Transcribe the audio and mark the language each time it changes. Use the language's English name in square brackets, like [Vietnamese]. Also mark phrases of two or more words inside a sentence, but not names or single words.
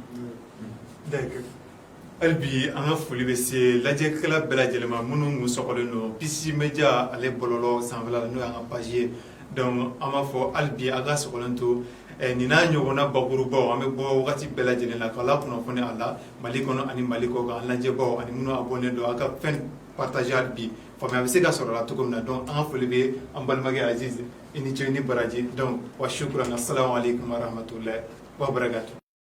[Bambara] d'accord hali bi an ka foli bɛ se lajɛkɛla bɛɛ lajɛlen ma minnu kun sɔgɔlen don PCC Media ale bɔlɔlɔ sanfɛla la n'o y'an ka page ye donc an b'a fɔ hali bi a ka sɔgɔlen to nin n'a ɲɔgɔnna bakurubaw an bɛ bɔ wagati bɛɛ lajɛlen la k'a la kunnafoni a la Mali kɔnɔ ani Mali kɔ kan an lajɛbaw ani minnu abonné don a ka fɛn partage hali bi faamuya bɛ se ka sɔrɔ a la cogo min na donc an ka foli bɛ an balimakɛ Aziz i ni ce i ni baraji donc [Arabic] وشكرا السلام عليكم ورحمة الله وبركاته.